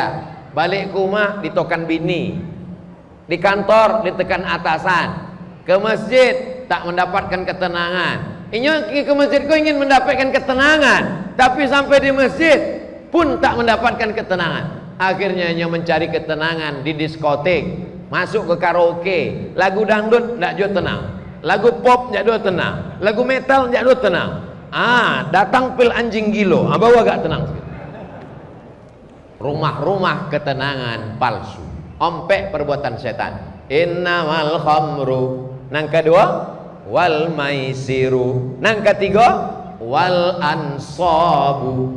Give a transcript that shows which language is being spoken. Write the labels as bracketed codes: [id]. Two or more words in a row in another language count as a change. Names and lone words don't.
[id] Balik ke rumah ditokan bini. Di kantor ditekan atasan. Ke masjid tak mendapatkan ketenangan. Inyo ke masjid kau ingin mendapatkan ketenangan, tapi sampai di masjid pun tak mendapatkan ketenangan. Akhirnya inyo mencari ketenangan di diskotik, masuk ke karaoke, lagu dangdut ndak jo tenang, lagu pop ndak jo tenang, lagu metal ndak jo tenang. Datang pil anjing gilo, bawa agak tenang. Rumah-rumah ketenangan palsu, ompek perbuatan setan. [ar] Innamal khamru. [min] Nang kedua, [ar] wal maisiru. [min] Nang ketiga, [ar] wal ansabu.